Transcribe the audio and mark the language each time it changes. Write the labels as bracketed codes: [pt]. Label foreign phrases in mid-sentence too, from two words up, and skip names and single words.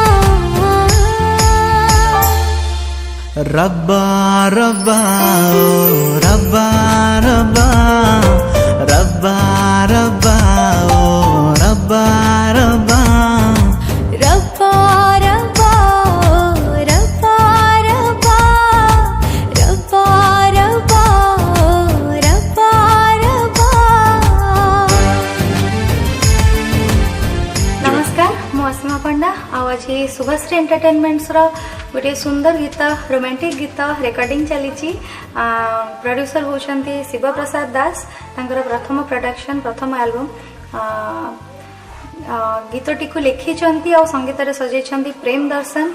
[hi] रब्बा रब्बा ओ रब्बा रब्बा रब्बा रब्बा ओ रब्बा रब्बा रब्बा रब्बा रब्बा रब्बा रब्बा रब्बा रब्बा रब्बा। [or] ନମସ୍କାର ମୁଁ ଅସୀମା ପଣ୍ଡା ଆଜି ଶୁଭଶ୍ରୀ ଏଣ୍ଟରଟେନମେଣ୍ଟସ ର ଗୋଟେ ସୁନ୍ଦର ଗୀତ ରୋମାଣ୍ଟିକ ଗୀତ ରେକର୍ଡିଂ ଚାଲି। ପ୍ରୋଡ୍ୟୁସର ହୋଇଛନ୍ତି ଶିବ ପ୍ରସାଦ ଦାସ ତାଙ୍କର ପ୍ରଥମ ପ୍ରଡକ୍ସନ ପ୍ରଥମ ଏଲବମ ଗୀତଟି କୁ ଲେଖିଛନ୍ତି ଔର ସଙ୍ଗୀତ ରେ ସଜେଇଛନ୍ତି ପ୍ରେମ ଦର୍ଶନ।